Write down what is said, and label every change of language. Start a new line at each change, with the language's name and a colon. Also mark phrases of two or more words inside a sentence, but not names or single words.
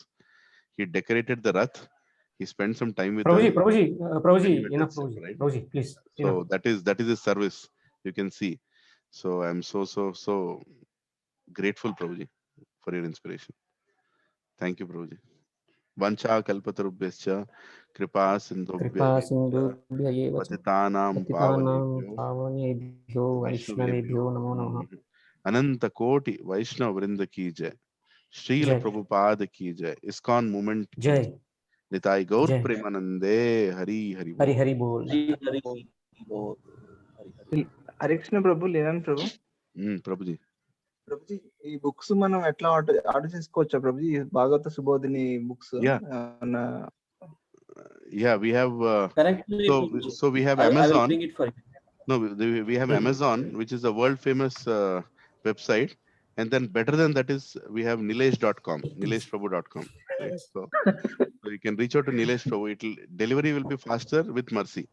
English: He decorated the Rath. He spent some time with us. Prabhuji, enough, Prabhuji. Right? Prabhuji, please. So that is his service. You can see. So I'm so grateful, Prabhuji, for your inspiration. Thank you, Prabhuji.
Sanskrit: वाञ्छा कल्पतरुभ्यश्च कृपा सिन्धुभ्य पतितानाम् पावनेभ्यो वैष्णवेभ्यो नमो नमः.
Hindi: अनंत कोटि वैष्णव वृंद की जय। श्रील प्रभुपाद की जय. इस्कॉन मूवमेंट की जय। निताई गौर प्रेमानंदे। हरि हरि बोल. हरि हरि बोल. हरि बोल.
English: Hare Krishna Prabhu, Lenan Prabhu. Prabhuji.
Telugu: Prabhuji, ఈ బుక్స్ మనం ఎట్లా ఆర్డర్ చేసుకోవచ్చా ప్రభుజీ? భాగవత సుబోధిని బుక్స్.
English: Yeah, we have so we have Amazon. I will bring it for you. No, we have Amazon, which is a world famous website, And then better than that is we have nilesh.com, nileshprabhu.com. Right? So you can reach out to Nilesh Prabhu. Delivery will be faster with mercy.